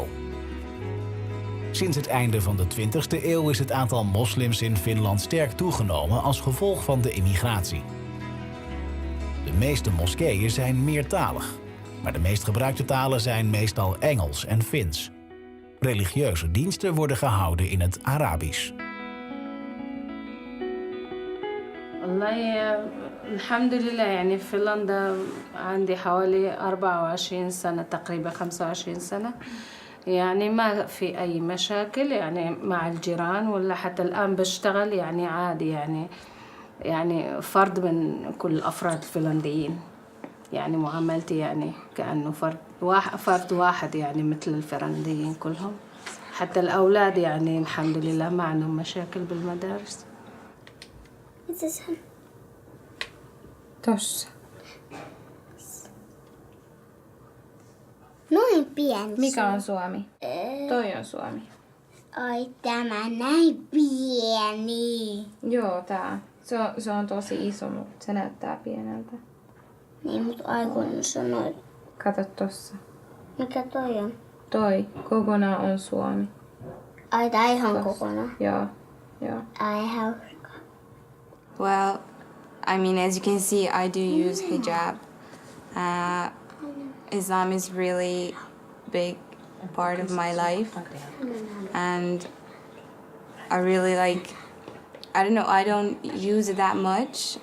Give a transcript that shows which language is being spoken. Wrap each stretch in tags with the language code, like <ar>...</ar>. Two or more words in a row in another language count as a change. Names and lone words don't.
<nl>Sinds het einde van de 20e eeuw is het aantal moslims in Finland sterk toegenomen als gevolg van de immigratie. De meeste moskeeën zijn meertalig, maar de meest gebruikte talen zijn meestal Engels en Fins. Religieuze diensten worden gehouden in het Arabisch.</nl> <ar>الحمد لله يعني في فنلندا عندي حوالي 24 سنة تقريبا 25 سنة يعني ما في أي مشاكل يعني مع الجيران ولا حتى الآن بشتغل يعني عادي يعني فرد من كل الأفراد الفنلنديين يعني معاملتي يعني كأنه فرد واحد يعني مثل الفنلنديين كلهم حتى الأولاد يعني الحمد لله ما عندهم مشاكل بالمدارس.</ar> <fi>Tossa. Noin pieni. Mikä on suomi? Toi on suomi. Ai tämä näin pieni. Joo, tää. Se on tosi iso, mutta se näyttää pieneltä. Niin, mutta aikuinen sanoi. Kato tossa. Mikä toi on? Toi. Kokonaan on suomi. Ai tää ihan kokonaan? Joo. Ai hauska.</fi> <en>Well, I mean, as you can see, I do use hijab. Islam is really big part of my life, and I really I don't know, I don't use it that much.</en>